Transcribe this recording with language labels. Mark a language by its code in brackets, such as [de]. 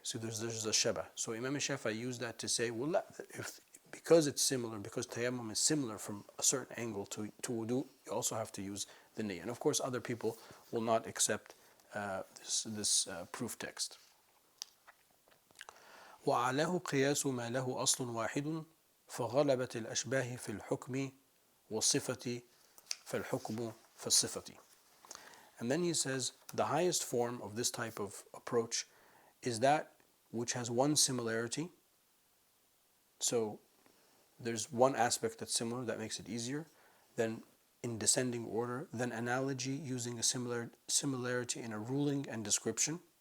[en] So there's a shabah. So Imam Shafi'i used that to say, well, because it's similar, because tayammum is similar from a certain angle to wudu, you also have to use the niyyah. And of course, other people will not accept this proof text. [ar] وعلاه قياس ما له أصل واحد فغلبت الأشباه في الحكم والصفة فالحكم في الصفة. [en] And then he says the highest form of this type of approach is that which has one similarity. So there's one aspect that's similar that makes it easier. Then in descending order, then analogy using a similarity in a ruling and description.